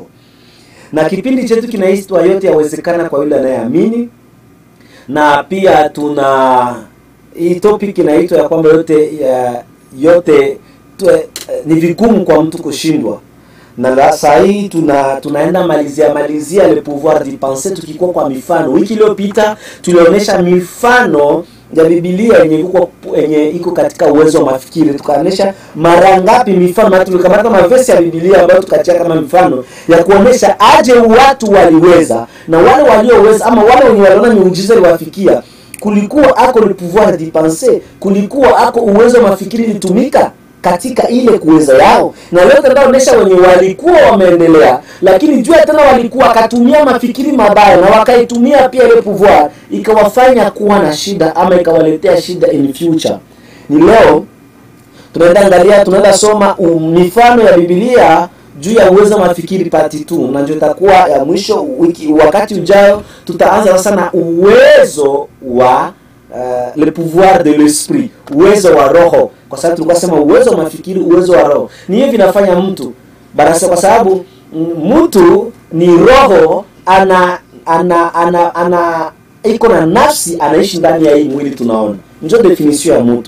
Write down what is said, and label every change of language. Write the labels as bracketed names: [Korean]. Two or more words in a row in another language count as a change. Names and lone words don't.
[Swahili] Na kipindi chetu kinaitwa yote yawezekana kwa yule anayeamini. Na pia tuna hii topic inaitwa ya kwamba yote ni vigumu kwa mtu kushindwa. Na sasa hii tunaenda malizia [French] le pouvoir d'y penser [Swahili] tukikuwa kwa mifano. Wiki iliyopita tulionyesha mifano ya Biblia yenye iko katika uwezo wa mafikiri. Tukaonyesha mara ngapi mifano, na tulikamata mavesi ya Biblia ambayo tukatia kama mifano ya kuonyesha aje watu waliweza, na wale walioweza ama wale wenye waliona miujiza iliwafikia, kulikuwa ako [French] le pouvoir d'y penser, [Swahili] kulikuwa ako uwezo wa mafikiri litumika katika ile kuweza yao. Na leo tunaonyesha wenye walikuwa wameendelea, lakini jua tena walikuwa akatumia mafikiri mabaya na wakaitumia pia ile pouvoir ikawafanya kuwa na shida ama ikawaletea shida [English] in future. [Swahili] Ni leo tunaenda soma mifano ya Biblia juu ya uwezo wa mafikiri part 2, na ndio itakuwa ya mwisho wakati ujao. Tutaanza sasa na uwezo wa [French] le pouvoir de l'esprit, [Swahili] uwezo wa roho, kwa sababu tulikuwa sema uwezo wa mafikiri, uwezo wa roho. Ni hivi vinafanya mtu barasa, kwa sababu mtu ni roho, ana iko na nafsi, anaishi ndani ya hii mwili tunaona. Ndio definition ya mtu.